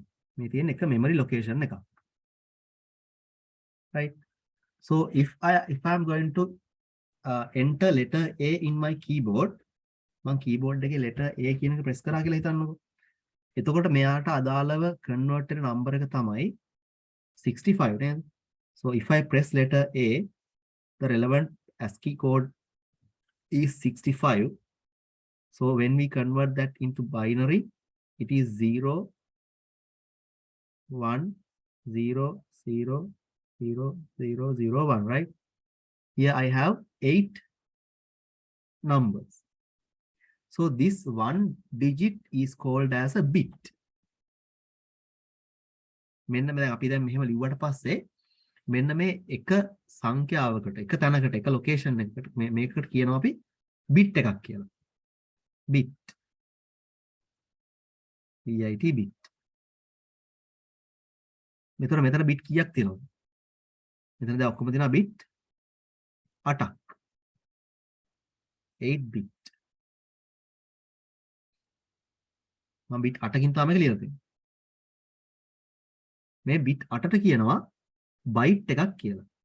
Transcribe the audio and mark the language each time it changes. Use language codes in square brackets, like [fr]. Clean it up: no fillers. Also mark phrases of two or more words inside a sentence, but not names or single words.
[si] මේ තියෙන එක [en] memory location [si] එක. [en] Right. So if I'm going to enter letter A in my keyboard, මම keyboard එකේ letter A කියන එක press කරා කියලා හිතන්නකෝ. එතකොට මෙයාට අදාළව convert වෙන number එක තමයි 65 නේද? So if I press letter A, the relevant ASCII code is 65. So when we convert that into binary, it is 0, 1, 0, 0, 0, 0, 0, 1, right? Here I have 8 numbers. So this one digit is called as a bit. [si] මෙන්න දැන් අපි දැන් මෙහෙම ලිව්වට පස්සේ මෙන්න මේ එක සංඛ්‍යාවකට එක තැනකට එක ලොකේෂන් එකකට මේකට කියනවා අපි bit එකක් කියලා. [en] bit. DIT bit. [si] මෙතන bit කීයක් තියෙනවද? මෙතන දැන් ඔක්කොම තියෙනවා bit 8ක්. 8 bit. මම bit 8කින් තමයි මේක ලියලා තියෙන්නේ. මේ bit 8ට කියනවා byte එකක් කියලා.